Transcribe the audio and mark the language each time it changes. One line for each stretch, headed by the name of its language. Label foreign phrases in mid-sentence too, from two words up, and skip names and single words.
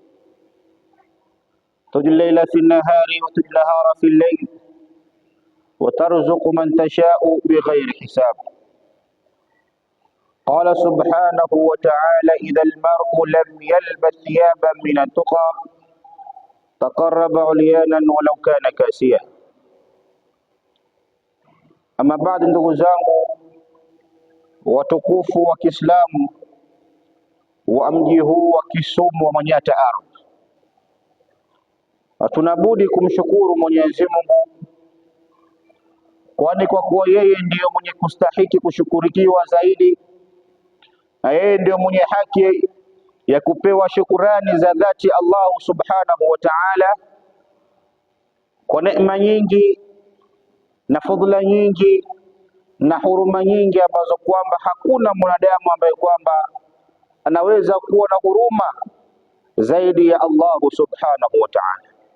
Arabic: تجلي الليل في النهار وتجلي النهار في الليل وترزق من تشاء بغير حساب. قال سبحانه وتعالى: إذا المرء لم يلبس ثيابا من التقى تقرب عليانا ولو كان كاسيا.
Swahili: Ama baada, ndugu zangu watukufu wa Kiislamu wa mji huu wa Kisumu wa Manyata Ardhi, hatunabudi kumshukuru Mwenyezi Mungu, kwani kwa kuwa yeye ndiyo mwenye kustahiki kushukurikiwa zaidi na yeye ndiyo mwenye haki ya kupewa shukurani za dhati Allah
Arabic: سبحانه وتعالى
Swahili: kwa neema nyingi na fadhila nyingi na huruma nyingi ambazo kwamba hakuna mwanadamu ambaye kwamba anaweza kuwa na huruma zaidi ya Allah
Arabic: سبحانه وتعالى.